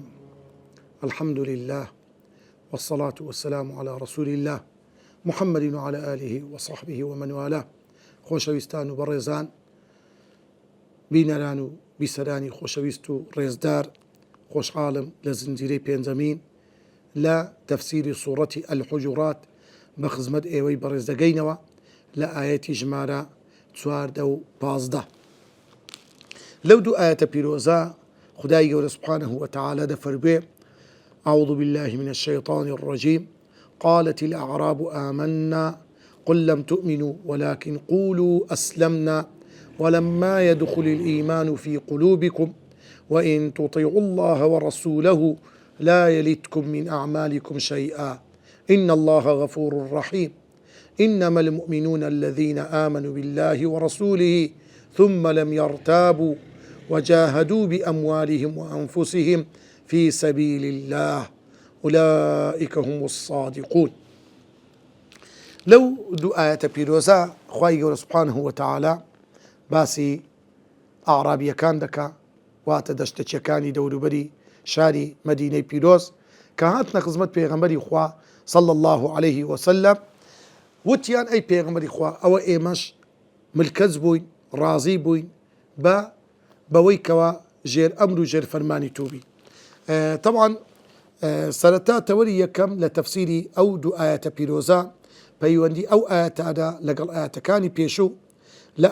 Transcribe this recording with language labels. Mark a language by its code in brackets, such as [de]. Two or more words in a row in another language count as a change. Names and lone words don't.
[ar] الحمد لله والصلاة والسلام على رسول الله محمد وعلى آله وصحبه ومن والاه. [ckb] خوشويستان و بەڕێزان بینەران و بیسەرانی خۆشەویست و ڕێزدار، خۆشحاڵم لە زنجیرەی پێنجەمین لە تەفسیری سوورەتی ئەلحوجورات بە خزمەت ئێوەی بەڕێز دەگەینەوە لە ئایەتی ژمارە 14 لەو دوو ئایەتە پیرۆزە خدای گەورە [ar] سبحانه وتعالى [ckb] دەفەرمێ: [ar] أعوذ بالله من الشيطان الرجيم قالت الأعراب آمنا قل لم تؤمنوا ولكن قولوا أسلمنا ولما يدخل الإيمان في قلوبكم وإن تطيعوا الله ورسوله لا يلتكم من أعمالكم شيئا إن الله غفور رحيم إنما المؤمنون الذين آمنوا بالله ورسوله ثم لم يرتابوا وجاهدوا بأموالهم وأنفسهم في سبيل الله أولئك هم الصادقون. [ckb] لو دو آية بيروزا خواهي [ar] سبحانه وتعالى [ckb] باسی ئاعرابیەکان دەکا، واتە دەشتەچیەکانی دەوروبەری شاری مەدینەی پیرۆز کە هاتنە خزمەت پێغەمبەری خوا [ar] صلى الله عليه وسلم. [ckb] وتیان ئەی پێغەمبەری خوا، ئەوە ئێمەش ملکەز بووین، ڕازی بووین بەوەی کەوا ژێر ئەمر و ژێر فەرمانی تووبی. طبعا سەرەتا تەوەری یەکەم لە تەفسیری ئەو دوو ئایەتە پیرۆزە پەیوەندی ئەو ئایەتانە لەگەڵ ئایەتەکانی پێشوو لە